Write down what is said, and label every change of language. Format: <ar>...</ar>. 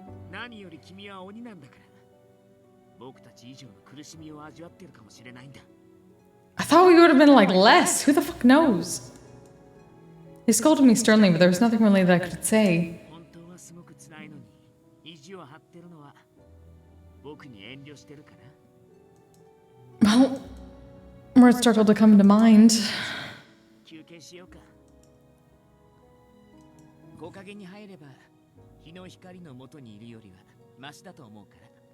<ja>何より君は鬼なんだから。僕たち以上の苦しみを味わってるかもしれないんだ。</ja> <en>I thought we would have been like less. Who the fuck knows? He scolded me sternly, but there was nothing really that I could say.</en> <ja>本当はすごく辛いのに意地を張ってるのは僕に遠慮してるかな。</ja> <en>Well, words struggled to come to mind.</en> <ja>休憩しようか。木陰に入れば日の光の元にいるよりはマシだと思うから。</ja>